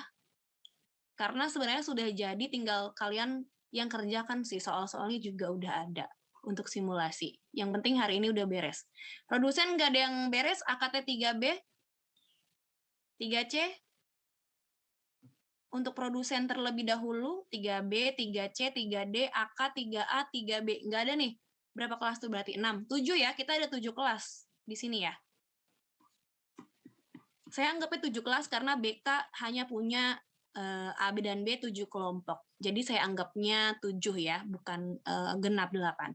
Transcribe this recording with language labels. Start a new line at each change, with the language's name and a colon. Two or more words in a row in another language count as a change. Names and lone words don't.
Indonesian: Karena sebenarnya sudah jadi, tinggal kalian yang kerjakan sih, soal-soalnya juga udah ada untuk simulasi. Yang penting hari ini udah beres. Produsen nggak ada yang beres, AKT 3B, 3C, untuk produsen terlebih dahulu, 3B, 3C, 3D, AK, 3A, 3B. Nggak ada nih. Berapa kelas tuh berarti? 6. 7 ya, kita ada 7 kelas di sini ya. Saya anggapnya 7 kelas karena BK hanya punya A, B, dan B 7 kelompok. Jadi saya anggapnya 7 ya, bukan genap 8.